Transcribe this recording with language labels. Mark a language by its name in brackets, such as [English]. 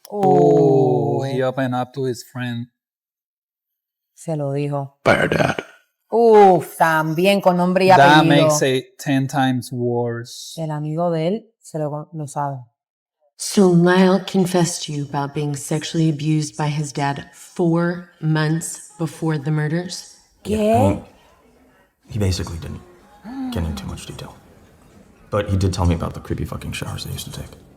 [English] Oh, he opened up to his friend. [Spanish] Se lo dijo. [English] By our dad. [Spanish] Uf, también con nombre y apellido. [English] That makes it 10 times worse. [Spanish] El amigo de él se lo sabe. [English] So Lyle confessed to you about being sexually abused by his dad 4 months before the murders? [Spanish] ¿Qué? [English] He basically didn't get into too much detail. But he did tell me about the creepy fucking showers they used to take.